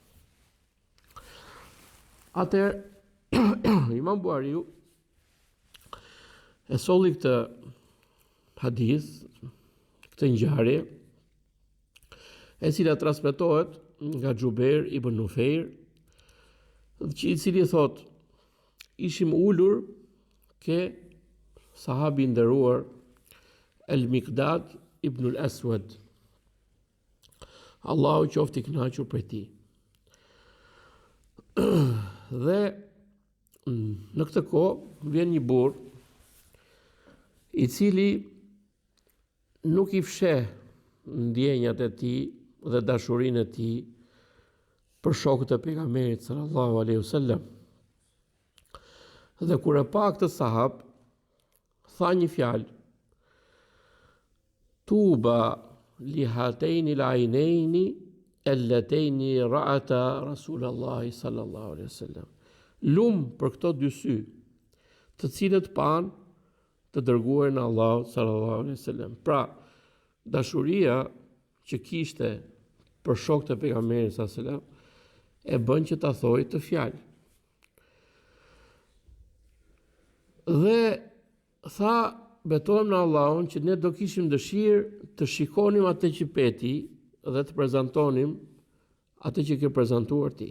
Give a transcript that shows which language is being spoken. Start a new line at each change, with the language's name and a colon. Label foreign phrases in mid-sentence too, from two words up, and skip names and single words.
Albanian: Atëherë Imam Buhariu e solli këtë hadith, këtë ngjarje, e cila transmetohet nga Xhubair ibn Nufeir, i cili thot: ishim ulur ke sahabi nderuar El-Miqdad ibn al-Aswad, Allahu qoftë i kënaqur prej tij. Dhe në këtë kohë vjen një burr i cili nuk i fsheh ndjenjat e tij dhe dashurinë e tij për shokët e pejgamberit
Arabic: صلى الله عليه وسلم.
Albanian: Dhe kur e pa këtë sahab, tha një fjalë:
Arabic: طوبى لهاتين العينين اللتين رأتا رسول الله صلى الله عليه وسلم.
Albanian: Lum për këto dy sy, të cilët pan të dërguarin e Allahut
Arabic: صلى الله عليه وسلم.
Albanian: Pra, dashuria që kishte për shokët e pejgamberit
Arabic: صلى الله عليه وسلم
Albanian: e bën që ta thojë të fjalë. Dhe tha, betohem në Allahun që ne do kishim dëshirë të shikonim atë që peti dhe të prezantonim atë që ke prezantuar ti.